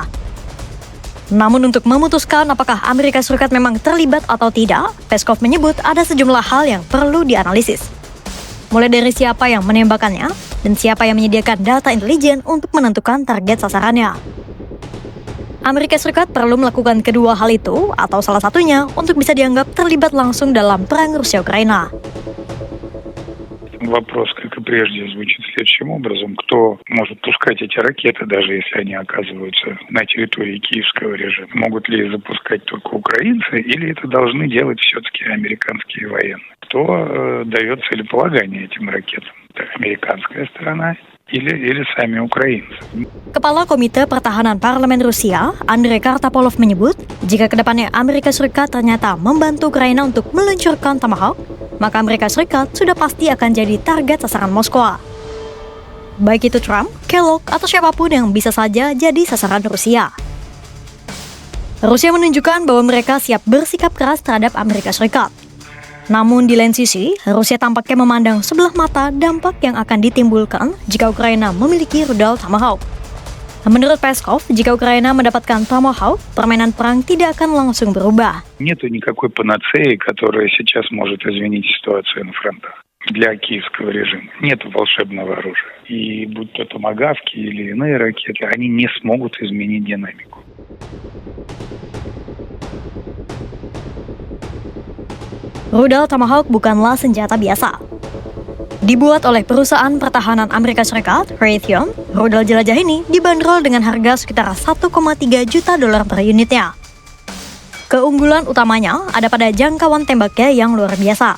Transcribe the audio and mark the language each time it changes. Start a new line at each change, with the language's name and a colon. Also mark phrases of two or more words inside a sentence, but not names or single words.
Indonesian: Namun untuk memutuskan apakah Amerika Serikat memang terlibat atau tidak, Peskov menyebut ada sejumlah hal yang perlu dianalisis. Mulai dari siapa yang menembakkannya, dan siapa yang menyediakan data intelijen untuk menentukan target sasarannya. Amerika Serikat perlu melakukan kedua hal itu, atau salah satunya, untuk bisa dianggap terlibat langsung dalam perang Rusia-Ukraina.
Russian: Вопрос, как и прежде, звучит следующим образом. Кто может пускать эти ракеты, даже если они оказываются на территории киевского режима? Могут ли запускать только украинцы, или это должны делать все-таки американские военные? Кто дает целеполагание этим ракетам? Это американская сторона или сами украинцы?
Indonesian: Kepala Komite Pertahanan Parlemen Rusia, Andrei Kartapolov menyebut, jika kedepannya Amerika Serikat ternyata membantu Ukraina untuk meluncurkan Tomahawk, maka Amerika Serikat sudah pasti akan jadi target sasaran Moskwa. Baik itu Trump, Kellogg, atau siapapun yang bisa saja jadi sasaran Rusia. Rusia menunjukkan bahwa mereka siap bersikap keras terhadap Amerika Serikat. Namun di lain sisi, Rusia tampaknya memandang sebelah mata dampak yang akan ditimbulkan jika Ukraina memiliki rudal Tomahawk. Menurut Peskov, jika Ukraina mendapatkan Tomahawk, permainan perang tidak akan langsung berubah.
Russian: Нету никакой панацеи, которая сейчас может изменить ситуацию на фронтах для киевского режима. Нет волшебного оружия. И будь то томагавки или иные ракеты, они не смогут изменить динамику.
Indonesian: Rudal Tomahawk bukanlah senjata biasa. Dibuat oleh perusahaan pertahanan Amerika Serikat, Raytheon, rudal jelajah ini dibanderol dengan harga sekitar 1,3 juta dolar per unitnya. Keunggulan utamanya ada pada jangkauan tembaknya yang luar biasa.